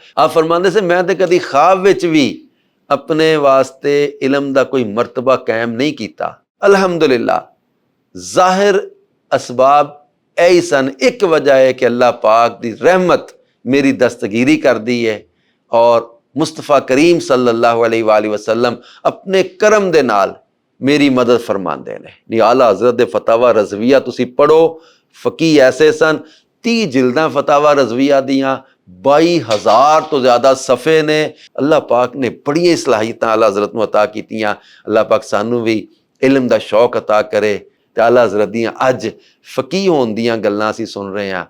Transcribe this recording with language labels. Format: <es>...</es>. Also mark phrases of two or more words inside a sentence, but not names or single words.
<pa>ਆਪ ਫਰਮਾਉਂਦੇ ਸੀ ਮੈਂ ਤੇ ਕਦੀ ਖਾਬ ਵਿੱਚ ਵੀ ਆਪਣੇ ਵਾਸਤੇ ਇਲਮ ਦਾ ਕੋਈ ਮਰਤਬਾ ਕਾਇਮ ਨਹੀਂ ਕੀਤਾ। ਅਲਹਮਦੁਲਿल्लाह ਜ਼ਾਹਿਰ ਅਸਬਾਬ ਇਹੀ ਸਨ। ਇੱਕ ਵਜ੍ਹਾ ਹੈ ਕਿ ਅੱਲਾਹ ਪਾਕ ਦੀ ਰਹਿਮਤ ਮੇਰੀ ਦਸਤਗੀਰੀ ਕਰਦੀ ਹੈ ਔਰ ਮੁਸਤਫਾ ਕਰੀਮ</pa> <ar>صلى الله عليه وسلم</ar> <ur>اپنے کرم</ur> <pa>ਦੇ ਨਾਲ ਮੇਰੀ ਮਦਦ ਫਰਮਾਉਂਦੇ ਨੇ। ਨਹੀਂ ਆਲਾ ਹਜ਼ਰਤ ਦੇ ਫਤਾਵਾ ਰਜ਼ਵੀਆ ਤੁਸੀਂ ਪੜੋ, ਫਕੀਹ ਐਸੇ ਸਨ। 30 ਜਿਲਦਾਂ ਫਤਾਵਾ ਰਜ਼ਵੀਆ ਦੀਆਂ, 22,000 ਤੋਂ ਜ਼ਿਆਦਾ ਸਫੇ ਨੇ। ਅੱਲਾਹ ਪਾਕ ਨੇ ਬੜੀਆਂ ਸਲਾਹੀਤਾਂ ਆਲਾ ਹਜ਼ਰਤ ਨੂੰ ਅਤਾ ਕੀਤੀਆਂ। ਅੱਲਾਹ ਪਾਕ ਸਾਨੂੰ ਵੀ ਇਲਮ ਦਾ ਸ਼ੌਕ ਅਤਾ ਕਰੇ ਤੇ ਆਲਾ ਹਜ਼ਰਤ ਦੀਆਂ ਅੱਜ ਫਕੀਹ ਹੋਣ ਦੀਆਂ ਗੱਲਾਂ ਅਸੀਂ ਸੁਣ ਰਹੇ ਹਾਂ।</pa>